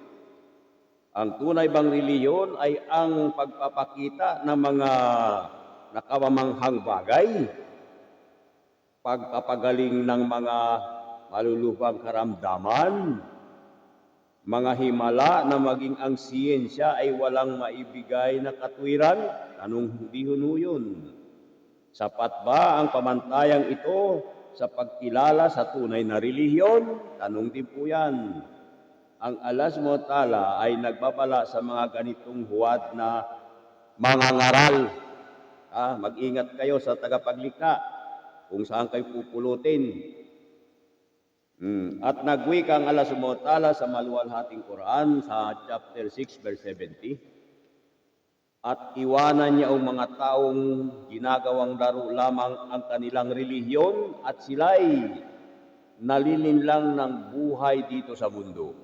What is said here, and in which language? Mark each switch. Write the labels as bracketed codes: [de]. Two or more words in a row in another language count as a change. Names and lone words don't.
[tl] Ang tunay bang relihiyon ay ang pagpapakita ng mga nakamamanghang bagay, pagpapagaling ng mga malulubhang karamdaman, mga himala na maging ang siyensya ay walang maibigay na katwiran? Anong hindi yun? Sapat ba ang pamantayang ito sa pagkilala sa tunay na relihiyon? Tanong din po yan. Ang Allah [ar] سبحانه وتعالى [tl] ay nagbabala sa mga ganitong huwad na mangangaral. Mag-ingat kayo sa tagapaglikha kung saan kayo pupulutin. At nagwika ang Allah [ar] سبحانه وتعالى [tl] sa maluwalhating Quran sa chapter 6 verse 70. At iwanan niya ang mga taong ginagawang laro lamang ang kanilang relihiyon at sila'y nalilinlang ng buhay dito sa mundo.